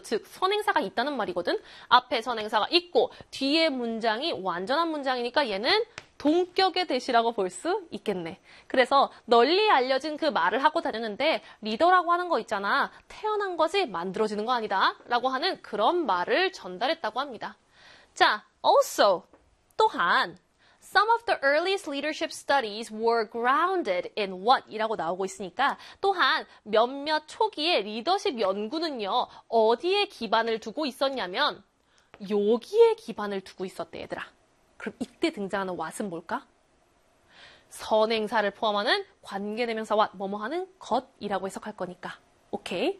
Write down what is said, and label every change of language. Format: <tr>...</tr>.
<ko>즉 선행사가 있다는 말이거든. 앞에 선행사가 있고 뒤에 문장이 완전한 문장이니까 얘는 동격의 대시라고 볼수 있겠네. 그래서 널리 알려진 그 말을 하고 다녔는데 리더라고 하는 거 있잖아. 태어난 거지 만들어지는 거 아니다라고 하는 그런 말을 전달했다고 합니다.</ko> <en>자, also</en> <ko>또한,</ko> <en>some of the earliest leadership studies were grounded in what?</en> <ko>이라고 나오고 있으니까, 또한, 몇몇 초기의 리더십 연구는요, 어디에 기반을 두고 있었냐면, 여기에 기반을 두고 있었대, 얘들아. 그럼 이때 등장하는 what은 뭘까? 선행사를 포함하는 관계대명사와 뭐뭐 하는 것이라고 해석할 거니까. 오케이.</ko>